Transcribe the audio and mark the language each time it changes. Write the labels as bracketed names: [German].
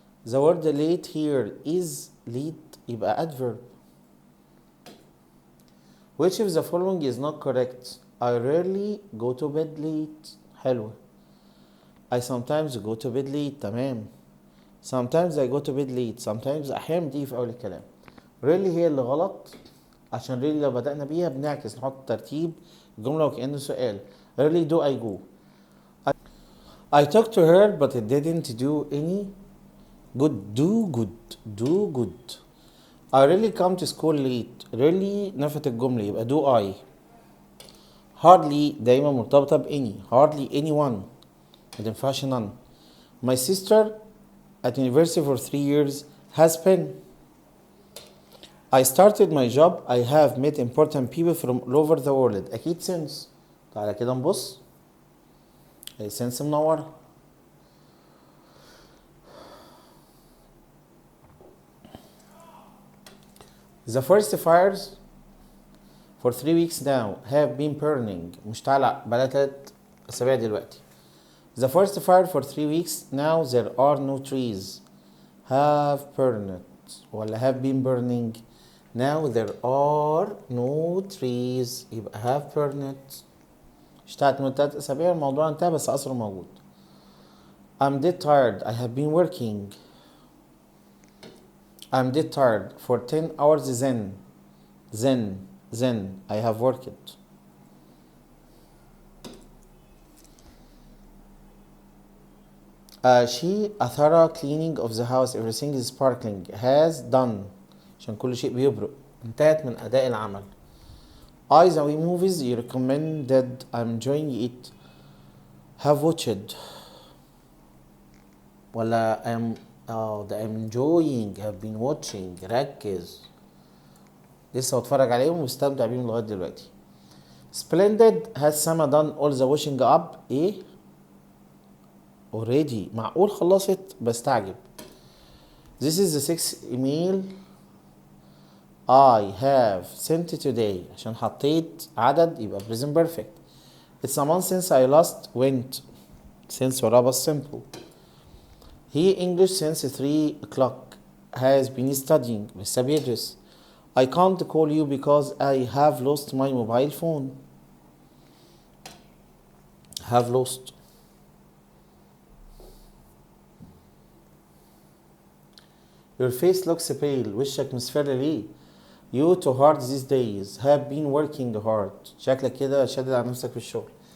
[English] The word late here is late [Arabic] يبقى [English] adverb. Which of the following is not correct? I rarely go to bed late. [Arabic] حلوة. [English] I sometimes go to bed late. [Arabic] تمام. [English] Sometimes I go to bed late. [Arabic] Sometimes أحيانا دي في أول الكلام. Rarely هي اللي غلط. عشان really لو بدأنا بيها بنعكس نحط ترتيب جملة وكأنه سؤال. [English] Rarely do I go. I talked to her but it didn't do any good. Do good. I really come to school late. [Arabic] Really نفت الجملة يبقى [English] do I. [Arabic] Hardly دايما مرتبطة ب any. [English] Hardly anyone. [Arabic] ما تنفعش none. [English] My sister at university for 3 years has been. I started my job. I have met important people from all over the world. [Arabic] أكيد since. تعالى كده نبص. since منورة. [English] The forest fires for 3 weeks now have been burning. [Arabic] مشتعلة بقالها 3 أسابيع دلوقتي. [English] The forest fire for 3 weeks now there are no trees. Have burned ولا have been burning. Now there are no trees يبقى have burned. [Arabic] اشتعلت من 3 أسابيع الموضوع انتهى بس أثره موجود. [English] I'm dead tired. I have been working. I'm dead tired for 10 hours then I have worked. She a thorough cleaning of the house. Everything is sparkling. Has done. [Arabic] عشان كل شيء بيبرق. انتهت من أداء العمل. [English] I the movies you recommended. I'm enjoying it. Have watched. ولا I'm enjoying. Have been watching. [Arabic] ركز. لسه بتفرج عليهم ومستمتع بيهم لغاية دلوقتي. Splendid. [English] Has Sama done all the washing up. ايه؟ already. [Arabic] معقول خلصت؟ بستعجب. [English] This is the 6th email I have sent today. [Arabic] عشان حطيت عدد يبقى present perfect. [English] It's a month since I last went. Since [Arabic] وراها بس [English] simple. He English since 3 o'clock. Has been studying. [Arabic] لسه بيدرس. [English] I can't call you because I have lost my mobile phone. Have lost. Your face looks pale. [Arabic] وشك مصفر ليه؟ [English] You too hard these days. Have been working hard. [Arabic] شكلك كده شادد على نفسك في الشغل.